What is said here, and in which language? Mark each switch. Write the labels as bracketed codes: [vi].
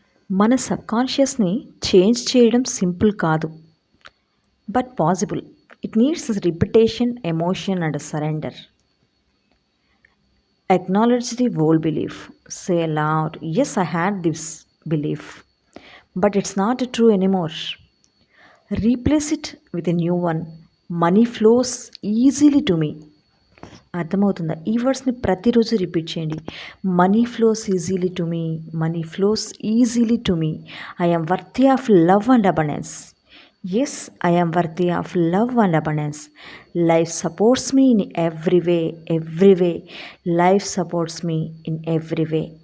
[te] మన సబ్కాన్షియస్ని చేంజ్ చేయడం సింపుల్ కాదు, but possible. [en] It needs repetition, emotion and surrender. Acknowledge the old belief. Say aloud, yes, I had this belief, but it's not true anymore. Replace it with a new one. Money flows easily to me. [te] అర్థమవుతుందా? ఈ వర్డ్స్ని ప్రతిరోజు repeat చేయండి. [en] Money flows easily to me, money flows easily to me. I am worthy of love and abundance. Yes, I am worthy of love and abundance. Life supports me in every way, every way. Life supports me in every way.